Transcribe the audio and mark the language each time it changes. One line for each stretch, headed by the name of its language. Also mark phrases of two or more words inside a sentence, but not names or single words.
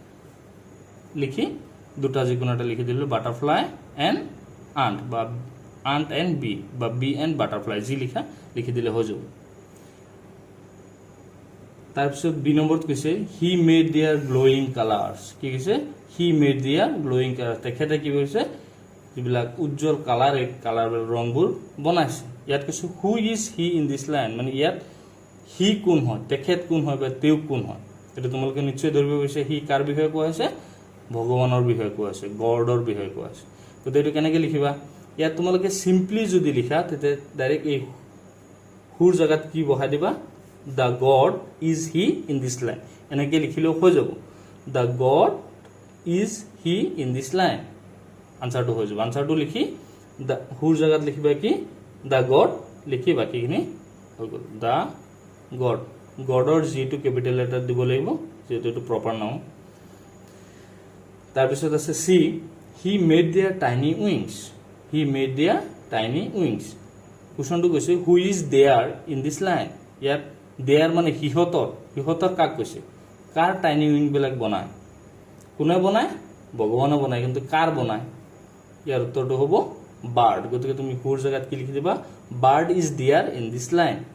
Assamese: লিখি দুটা যিকোনো এটা লিখি দিলোঁ
English: butterfly and ant
Assamese: বা
English: ant and bee
Assamese: বা
English: bee and butterfly
Assamese: যি লিখি দিলে হৈ যাব তাৰপিছত বি নম্বৰত কৈছে
English: he made their glowing colours
Assamese: কি কৈছে
English: he made their glowing colours
Assamese: তেখেতে কি কৰিছে যিবিলাক উজ্জ্বল কালাৰ ৰংবোৰ বনাইছে ইয়াত কৈছে
English: who is he in this line
Assamese: মানে ইয়াত হি কোন হয় তেখেত কোন হয় বা তেওঁ কোন হয় এইটো তোমালোকে নিশ্চয় ধৰিব পাৰিছে হি কাৰ বিষয়ে কোৱা হৈছে ভগৱানৰ বিষয়ে কোৱা আছে গডৰ বিষয়ে কোৱা আছে গতিকে এইটো কেনেকৈ লিখিবা ইয়াত তোমালোকে চিম্পলি যদি লিখা তেতিয়া ডাইৰেক্ট এই হুৰ জেগাত কি বহাই দিবা
English: the God is he in this line
Assamese: এনেকৈ লিখিলেও হৈ যাব
English: the God is he in this line
Assamese: আনচাৰটো হৈ যাব আনচাৰটো লিখি দ্য হুৰ জেগাত লিখিবা কি
English: the God
Assamese: লিখি বাকীখিনি হৈ গ'ল
English: the God
Assamese: জিটো
English: capital letter
Assamese: দিব লাগিব যিহেতু এইটো
English: proper noun
Assamese: তাৰপিছত আছে চি
English: he made their tiny wings, he made their tiny wings.
Assamese: কুৱেশ্যনটো কৈছে
English: who is there in this line.
Assamese: ইয়াত দেয়াৰ মানে সিহঁতৰ, সিহঁতৰ কাক কৈছে, কাৰ
English: tiny wing
Assamese: বনায়, কোনে বনায়, ভগৱানে বনায়, কিন্তু কাৰ বনায়, ইয়াৰ উত্তৰটো হ'ব বাৰ্ড। গতিকে তুমি হুৰ জেগাত কি লিখি দিবা,
English: bird is there in this line.